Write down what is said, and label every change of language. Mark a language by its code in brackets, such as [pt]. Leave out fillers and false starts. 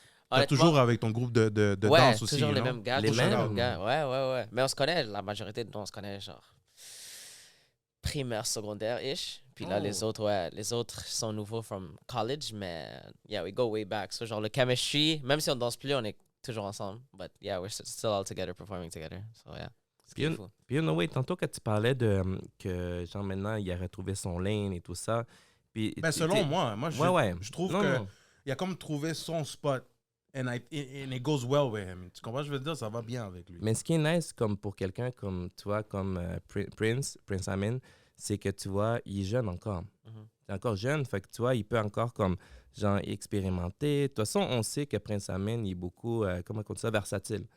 [fr] T'as toujours avec ton groupe de danse aussi. Toujours les mêmes gars. Les mêmes gars. Ouais. Mais on se connaît, la majorité de nous, on se connaît genre primaire, secondaire-ish. Puis là, les autres sont nouveaux [en] from college, [fr] mais [en] yeah, we go way back. [fr] So, genre, le chemistry, même si on danse plus, on est toujours ensemble. [en] But yeah, we're still all together, performing together. So yeah. [fr] Puis, Noé, tantôt que tu parlais de que, genre, maintenant, il a retrouvé son lane et tout ça. Puis, ben, selon moi, je trouve non. il a comme trouvé son spot [en] and it goes well with him. [fr] Tu comprends? Je veux dire, ça va bien avec lui. Mais ce qui est nice, comme pour quelqu'un comme toi, comme Prince Amine, c'est que tu vois, il est jeune encore. Il est encore jeune, fait que tu vois, il peut encore comme, genre, expérimenter. De toute façon, on sait que Prince Amine, il est beaucoup, comment on dit ça, versatile.